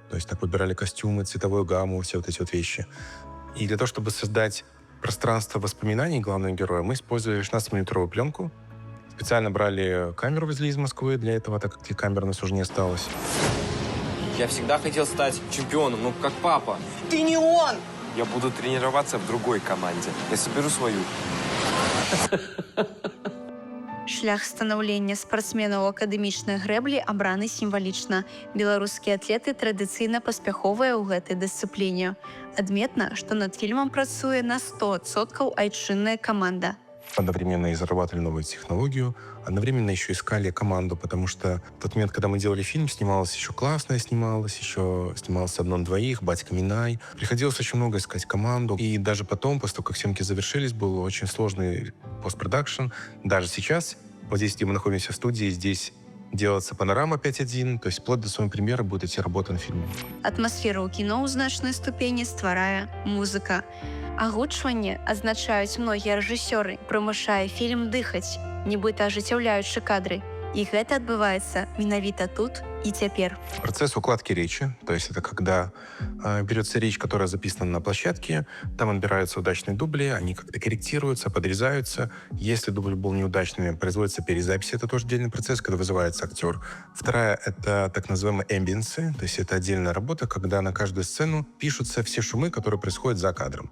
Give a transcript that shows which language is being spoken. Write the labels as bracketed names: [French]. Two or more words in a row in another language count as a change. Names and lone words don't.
[Russian] То есть так выбирали костюмы, цветовую гамму, все вот эти вот вещи. И для того, чтобы создать пространство воспоминаний главного героя, мы использовали 16-миллиметровую пленку. Специально брали камеру, везли из Москвы для этого, так как камер у нас уже не осталось. Я всегда хотел стать чемпионом, ну как папа. Ты не он! Я буду тренироваться в другой команде. Я соберу свою. [Belarusian] Шлях станаўлення спартсменаў у акадэмічнай грэблі абраны сімвалічна. Беларускія атлеты традыцыйна паспяховыя ў гэтай дысцыпліне. Адметна, што над фільмам працуе на 100% айчынная команда. [Russian] Одновременно и зарабатывали новую технологию, одновременно еще искали команду, потому что в тот момент, когда мы делали фильм, снималось еще классное, еще снималось «Одном-двоих», «Батька Минай». Приходилось очень много искать команду. И даже потом, после того, как съемки завершились, был очень сложный постпродакшн. Даже сейчас, вот здесь, где мы находимся в студии, здесь делается панорама 5.1, то есть вплоть до самой премьеры будет идти работа над фильмом. [Belarusian] Атмасферу ў кіно ў значнай ступені стварае музыка. Агучванне, азначаюць многія рэжысёры, прымушае фільм дыхаць, нібыта ажыццяўляючы кадры. [Russian] И это [Belarusian] адбываецца менавіта тут [Russian] и теперь. Процесс укладки речи, то есть это когда берется речь, которая записана на площадке, там отбираются удачные дубли, они как-то корректируются, подрезаются. Если дубль был неудачным, производится перезапись, это тоже отдельный процесс, когда вызывается актер. Вторая — это так называемые эмбиенсы, то есть это отдельная работа, когда на каждую сцену пишутся все шумы, которые происходят за кадром.